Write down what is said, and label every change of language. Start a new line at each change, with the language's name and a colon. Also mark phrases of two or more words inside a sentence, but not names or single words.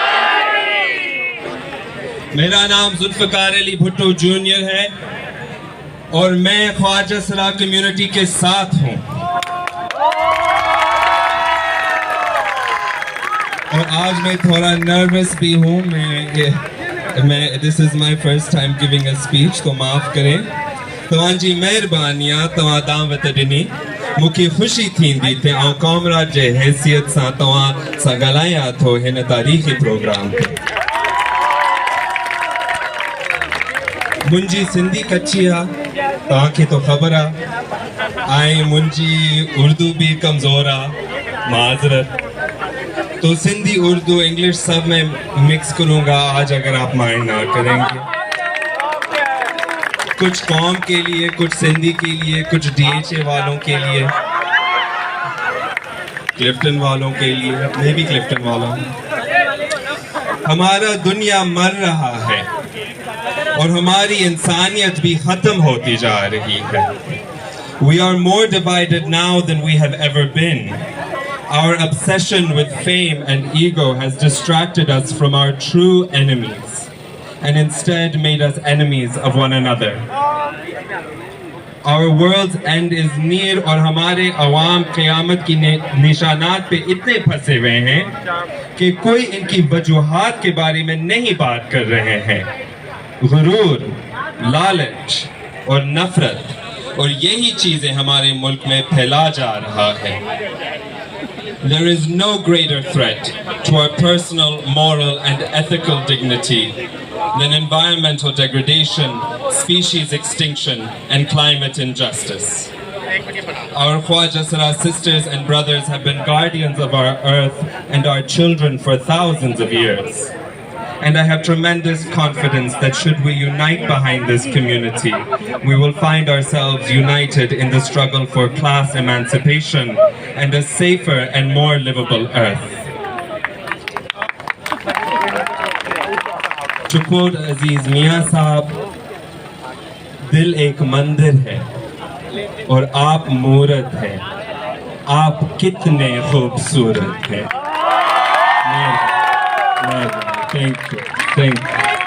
Urdu: میرا نام ذوالفقار علی بھٹو جونیئر ہے اور میں خواجہ سرا کمیونٹی کے ساتھ ہوں. اور آج میں تھوڑا نروس بھی ہوں.
English: मैं this is my first time giving a speech,
Urdu: تو معاف کریں.
Sindhi: तव्हांजी महिरबानी तव्हां वटि ॾिनी, मूंखे ख़ुशी थींदी थे ऐं कॉमराड जे हैसियत सां तव्हां सां ॻाल्हायां थो हिन तारीख़ी प्रोग्राम ते। मुंहिंजी सिंधी कच्ची आहे, तव्हांखे तो ख़बर आहे, ऐं मुंहिंजी उर्दू भी कमज़ोर आहे, माज़रत।
Urdu: تو سندھی اردو انگلش سب میں مکس کروں گا آج، اگر آپ مائنڈ نہ کریں گے. کچھ قوم کے لیے، کچھ سندھی کے لیے، کچھ DHA والوں کے لیے، کلفٹن والوں کے لیے، میں بھی کلفٹن والا ہوں. ہمارا دنیا مر رہا ہے اور ہماری انسانیت بھی ختم ہوتی جا رہی ہے.
English: We are more divided now than we have ever been. Our obsession with fame and ego has distracted us from our true enemies and instead made us enemies of one another. Our world's end is near
Urdu: اور ہمارے عوام قیامت کی نشانات پہ اتنے پھنسے ہوئے ہیں کہ کوئی ان کی وجوہات کے بارے میں نہیں بات کر رہے ہیں. غرور، لالچ اور نفرت، اور یہی چیزیں ہمارے ملک میں پھیلا جا رہا ہے.
English: There is no greater threat to our personal, moral and ethical dignity than environmental degradation, species extinction and climate injustice. Our Khwaja Sara sisters and brothers have been guardians of our earth and our children for thousands of years. And I have tremendous confidence that should we unite behind this community, we will find ourselves united in the struggle for class emancipation and a safer and more livable earth. To quote Aziz Mian Sahab,
Urdu: دل ایک مندر ہے اور آپ مورت ہیں، آپ کتنے خوبصورت ہیں.
English: Thank you.